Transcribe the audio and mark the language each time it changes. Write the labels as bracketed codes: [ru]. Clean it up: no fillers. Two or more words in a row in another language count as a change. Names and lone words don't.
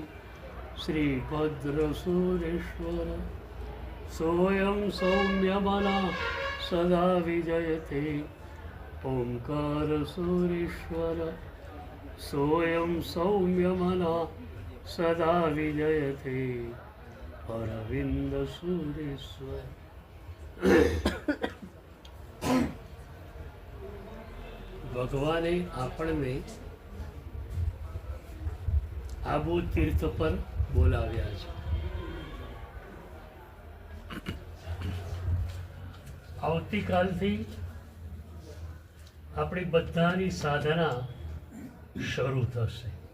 [sa] श्रीभद्रसूरेश्वर सोऽयं सौम्यमना सदा विजयते ओंकारसूरेश्वर सोऽयं सौम्यमना सदा विजयते अरविन्दसूरेश्वर [gu] ભગવાને આપણને આબુ તીર્થ પર બોલાવ્યા છે. આવતીકાલથી આપણી બધાની સાધના શરૂ થશે.